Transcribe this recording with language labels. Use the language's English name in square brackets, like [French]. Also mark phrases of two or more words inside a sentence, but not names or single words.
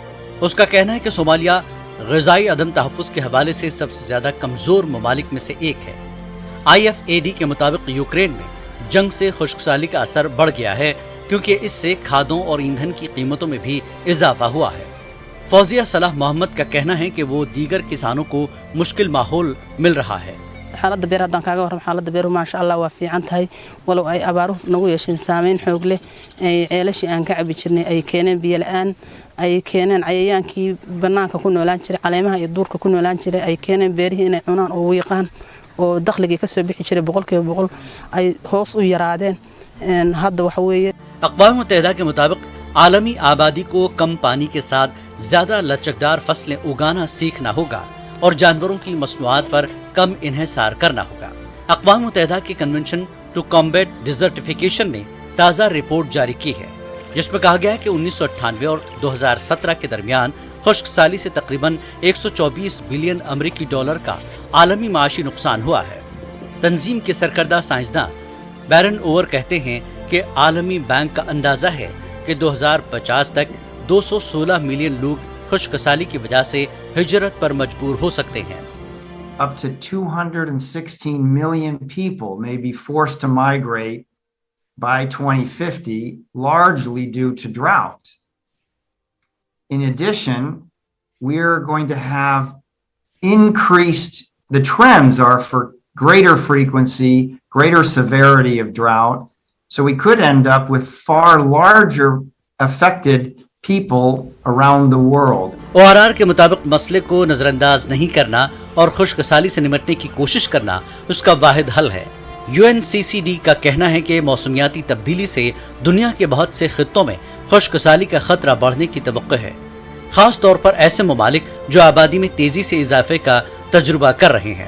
[Urdu] اس کا کہنا ہے کہ صومالیہ غذائی عدم تحفظ کے حوالے سے سب سے زیادہ کمزور ممالک میں سے ایک ہے. IFAD کے مطابق یوکرین میں جنگ سے خشک سالی کا اثر بڑھ گیا ہے کیونکہ اس سے کھادوں اور ایندھن کی قیمتوں میں بھی اضافہ ہوا ہے. فوزیہ صلاح محمد کا کہنا ہے کہ وہ دیگر کسانوں کو مشکل ماحول مل رہا ہے. [Somali] xaaladda beer haddaan kaaga warramo xaaladda beeru [Arabic] ما شاء الله [Somali] waa fiican tahay walow ay abaaruhu nagu yeesheen saameyn xoog leh ay ceelashii aan ka cabi jirnay ay keeneen biyo la'aan ay keeneen cayayaankii bannaanka ku noolaan jiray caleemaha iyo duurka ku noolaan jiray ay keeneen beerihii inay cunaan oo wiiqaan oo dakhligii ka soo bixi jiray 100% ay hoos u yaraadeen hadda waxa weeye [Urdu] اقوام متحدہ کے مطابق عالمی آبادی کو کم پانی کے ساتھ زیادہ لچکدار فصلیں اگانا سیکھنا ہوگا اور جانوروں کی مصنوعات پر کم انحصار کرنا ہوگا. اقوام متحدہ کے [English] Convention to Combat Desertification [Urdu] نے تازہ رپورٹ جاری کی ہے جس میں کہا گیا ہے کہ 1998 اور 2017 کے درمیان خشک سالی سے تقریباً 124 بلین امریکی ڈالر کا عالمی معاشی نقصان ہوا ہے. تنظیم کے سرکردہ سائنسدان بیرن اوور کہتے ہیں کہ عالمی بینک کا اندازہ ہے کہ 2050 تک 216 ملین لوگ خشک سالی کی وجہ سے ہجرت پر مجبور ہو سکتے ہیں. [English] Up to 216 million people may be forced to migrate by 2050, largely due to drought. In addition, we're going to have increased, the trends are for greater frequency, greater severity of drought. So we could end up with far larger affected people around the world. [Urdu] ORR کے مطابق مسئلے کو نظرانداز نہیں کرنا اور خشک سالی سے نمٹنے کی کوشش کرنا اس کا واحد حل ہے. UNCCD کا کہنا ہے کہ موسمیاتی تبدیلی سے دنیا کے بہت سے خطوں میں خشک سالی کا خطرہ بڑھنے کی توقع ہے، خاص طور پر ایسے ممالک جو آبادی میں تیزی سے اضافے کا تجربہ کر رہے ہیں.